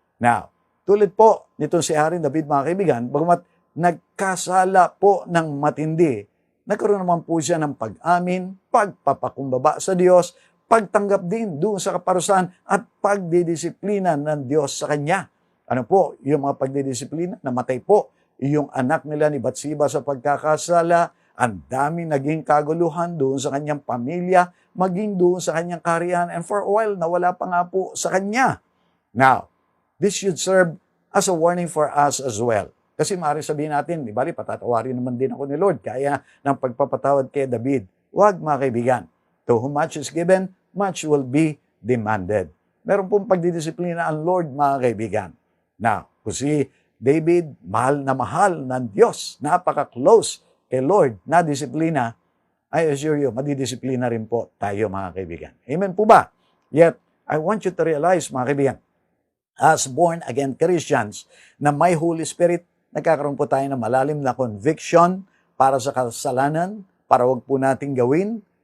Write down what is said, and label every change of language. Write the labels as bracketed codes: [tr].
[tl] Now, tulad po nitong si Haring David, mga kaibigan, bagamat nagkasala po ng matindi, nagkaroon naman po siya ng pag-amin, pagpapakumbaba sa Diyos, pagtanggap din doon sa kaparusahan at pagdidisiplina ng Diyos sa kanya. Ano po, yung mga pagdidisiplina, namatay po yung anak nila ni Bathsheba sa pagkakasala, ang dami naging kaguluhan doon sa kanyang pamilya, maging doon sa kanyang kaharian, [en] and for a while, [tl] nawala pa nga po sa kanya. [en] Now, this should serve as a warning for us as well. [tl] Kasi maaari sabihin natin, di bali, patatawarin naman din ako ni Lord, kaya ng pagpapatawad kay David. Huwag mga kaibigan. [en] To whom much is given, much will be demanded. [tl] Meron pong pagdidisiplina ang Lord, mga kaibigan. Now, kung si David, mahal ng Diyos, napaka-close kay Lord na disiplina, [en] I assure you, [tl] madidisiplina rin po tayo, mga kaibigan. Amen po ba? Yet, [en] I want you to realize, [tl] mga kaibigan, [en] as born-again Christians, [tl] na may Holy Spirit, nagkakaroon po tayo ng malalim na conviction para sa kasalanan, para wag po nating gawin.